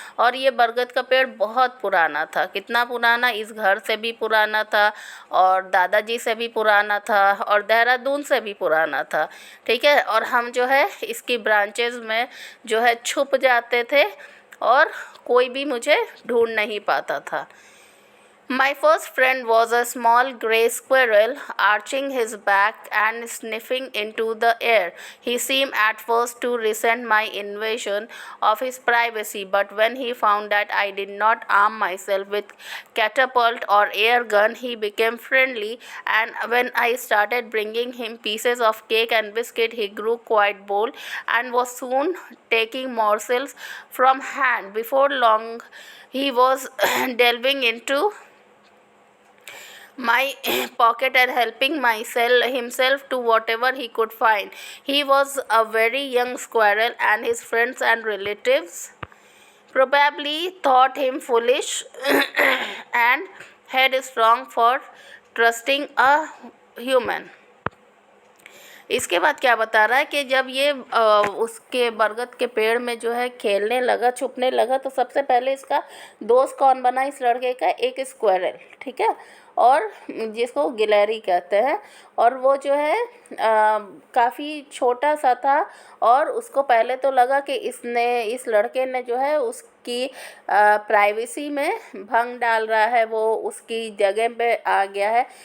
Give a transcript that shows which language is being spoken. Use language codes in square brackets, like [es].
[hi] और ये बरगद का पेड़ बहुत पुराना था। कितना पुराना? इस घर से भी पुराना था और दादाजी से भी पुराना था और देहरादून से भी पुराना था, ठीक है। और हम जो है इसकी ब्रांचेस में जो है छुप जाते थे और कोई भी मुझे ढूंढ नहीं पाता था। [en] My first friend was a small gray squirrel, arching his back and sniffing into the air. He seemed at first to resent my invasion of his privacy, but when he found that I did not arm myself with catapult or air gun, he became friendly, and when I started bringing him pieces of cake and biscuit, he grew quite bold and was soon taking morsels from hand. Before long, he was delving into my pocket and helping himself to whatever he could find. He was a very young squirrel, and his friends and relatives probably thought him foolish and headstrong for trusting a human. [hi] इसके बाद क्या बता रहा है कि जब ये उसके बरगद के पेड़ में जो है खेलने लगा, छुपने लगा, तो सबसे पहले इसका दोस्त कौन बना इस लड़के का? एक स्क्वेरल, ठीक है, और जिसको गिलहरी कहते हैं। और वो जो है काफ़ी छोटा सा था और उसको पहले तो लगा कि इस लड़के ने जो है उसकी प्राइवेसी में भंग डाल रहा है, वो उसकी जगह पे आ गया है।